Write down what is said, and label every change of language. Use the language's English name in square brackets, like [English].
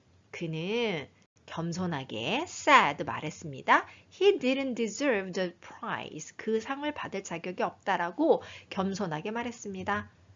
[Korean] 그는 겸손하게 said 말했습니다. [English] He didn't deserve the prize. [Korean] 그 상을 받을 자격이 없다라고 겸손하게 말했습니다.